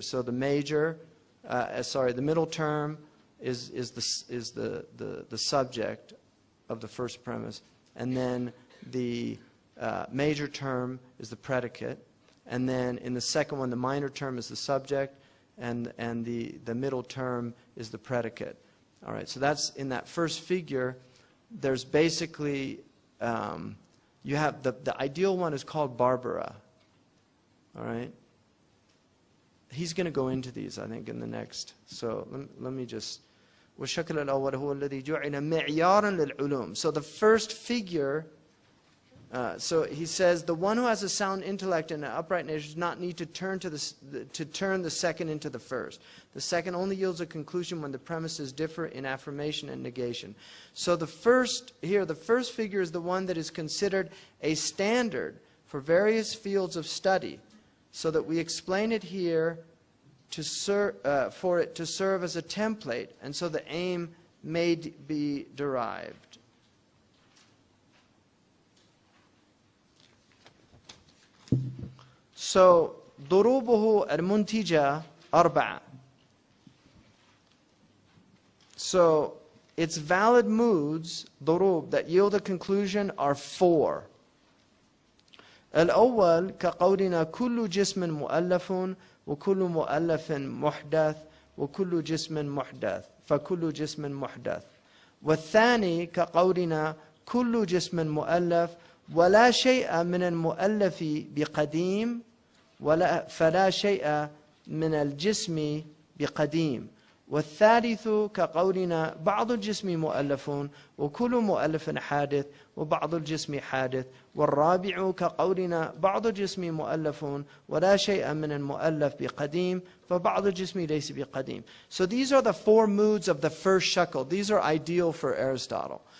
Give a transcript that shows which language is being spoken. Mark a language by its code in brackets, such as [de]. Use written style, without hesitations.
[en] So the major, the middle term is the subject of the first premise, and then the major term is the predicate, and then in the second one the minor term is the subject, and the middle term is the predicate. All right, so that's in that first figure. There's basically you have the ideal one is called Barbara. All right, he's going to go into these, I think, in the next. So let me just. [ar] والشكل الأول هو الذي جعل معيارا للعلوم. [en] So the first figure, so he says, the one who has a sound intellect and an upright nature does not need to turn the second into the first. The second only yields a conclusion when the premises differ in affirmation and negation. So the first figure is the one that is considered a standard for various fields of study, so that we explain it here for it to serve as a template, and so the aim may be derived. So [ar] ضروبه المنتجة أربعة. [en] So its valid moods, ضروب, that yield a conclusion are four. [ar] الأول كقولنا كل جسم مؤلف وكل مؤلف محدث وكل جسم محدث فكل جسم محدث. والثاني كقولنا كل جسم مؤلف ولا شيء من المؤلف بقديم فلا شيء من الجسم بقديم. والثالث كقولنا بعض الجسم مؤلف وكل مؤلف حادث وبعض الجسم حادث. والرابع كقولنا بعض الجسم مؤلف ولا شيء من المؤلف بقديم فبعض الجسم ليس بقديم. [en] So these are the four moods of the first shekel. These are ideal for Aristotle.